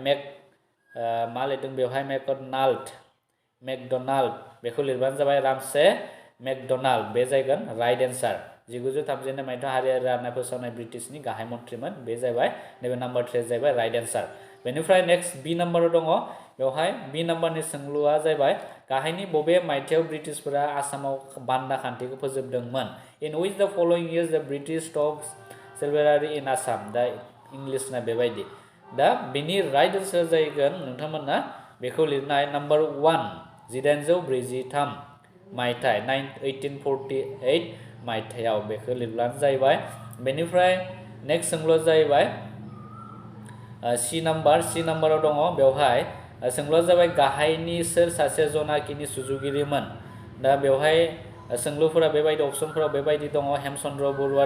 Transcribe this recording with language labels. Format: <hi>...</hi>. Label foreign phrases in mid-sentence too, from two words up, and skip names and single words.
<brx>मा लिरदों बेवहाय मेकडनाल्ड बेखौ लिरबानो जाबाय रामसे मेकडनाल्ड बे जागोन</brx> <en>right answer</en> <brx>1932 मायथाइयाव हारियारि राननाय फोसावनाय ब्रिटिशनि गाहाय मन्थ्रिमोन बे जाबाय नैबे नाम्बार 3 जाहैबाय</brx> <en>right answer</en> <brx>बेनिफ्राय नेक्स्ट बी नाम्बाराव दङ बेवहाय बी नाम्बारनि सोंलुआ जाहैबाय गाहायनि बबे मायथाइयाव ब्रिटिशफोरा आसामाव बान्दा खान्थिखौ फोजोबदोंमोन</brx> <en>in which the following years the British stops silverari in Assam</en> <brx>दा इंलिशना बेबायदि दा बेनि</brx> <en>right answer</en> <brx>जाहैगोन नोंथांमोना बेखौ लिरनाय नाम्बार 1 1843 मायथाइ 1848 मायथाइयाव बेखौ लिरब्लानो जाहैबाय बेनिफ्राय नेक्स्ट सोंलुआ जाहैबाय सी नाम्बाराव दङ बेवहाय सोंलुआ जाबाय गाहायनि सोर सासे जनाखिनि सुजुगिरिमोन दा बेवहाय सोंलुफोरा बेबायदि अपसनफोराव बेबायदि दङ हेमचन्द्र बरुवा</brx>